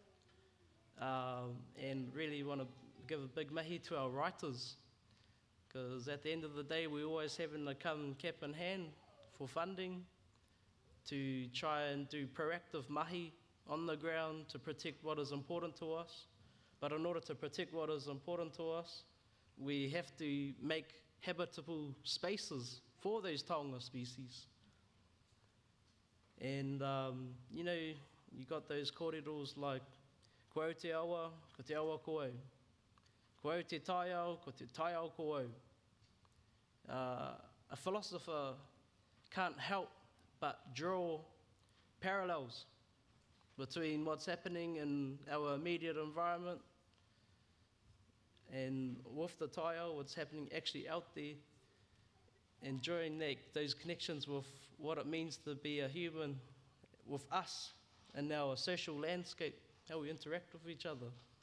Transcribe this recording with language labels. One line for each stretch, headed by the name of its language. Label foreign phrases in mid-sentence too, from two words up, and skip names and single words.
English: And really want to give a big mahi to our writers, because at the end of the day, we're always having to come cap in hand for funding to try and do proactive mahi on the ground to protect what is important to us. But in order to protect what is important to us, we have to make habitable spaces for those taonga species. And, you know, you got those kōreros like
Māori: ko au te awa, ko te awa ko au. Ko au te taiao, ko te taiao ko au.
English: A philosopher can't help but draw parallels between what's happening in our immediate environment and with the taiao, what's happening actually out there, and drawing those connections with what it means to be a human with us and our social landscape, how we interact with each other.